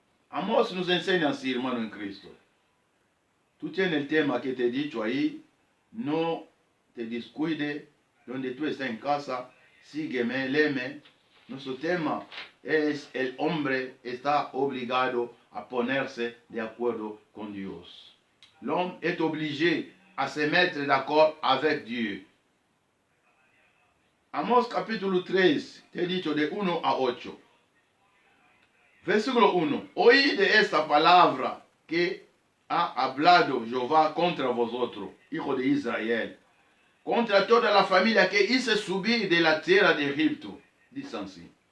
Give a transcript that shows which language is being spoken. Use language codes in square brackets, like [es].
[es] Amós nos enseña así, hermano en Cristo. Tú tienes el tema que te he dicho ahí. No te descuide. Donde tú estás en casa, sígueme, léeme. Nuestro tema es el hombre está obligado a ponerse de acuerdo con Dios. [fr] L'homme est obligé à se mettre d'accord avec Dieu. [es] Amós capítulo 3, te he dicho de 1 a 8. Versículo 1. Oí de esta palabra que ha hablado Jehová contra vosotros, hijos de Israel, contra toda la familia que hice subir de la tierra de Egipto. Dice así.